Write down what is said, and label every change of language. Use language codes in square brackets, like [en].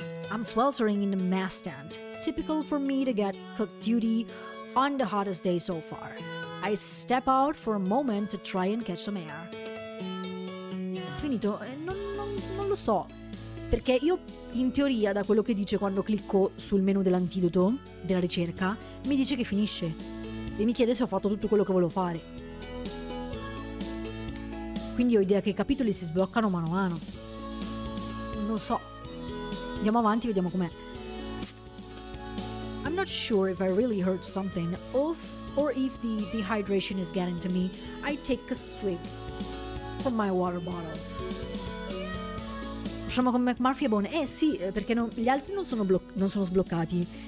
[en] I'm sweltering in the mess tent. Typical for me to get cook duty on the hottest day so far. I step out for a moment to try and catch some air. [it] Finito? Non lo so. Perché io, in teoria, da quello che dice quando clicco sul menu dell'antidoto, della ricerca, mi dice che finisce. E mi chiede se ho fatto tutto quello che volevo fare. Quindi ho idea che i capitoli si sbloccano mano a mano. Non so. Andiamo avanti, vediamo com'è. Psst. [en] I'm not sure if I really heard something or if the dehydration is getting to me. I take a swig from my water bottle. [it] Facciamo con McMurphy e Bone. Sì, perché gli altri non sono sbloccati.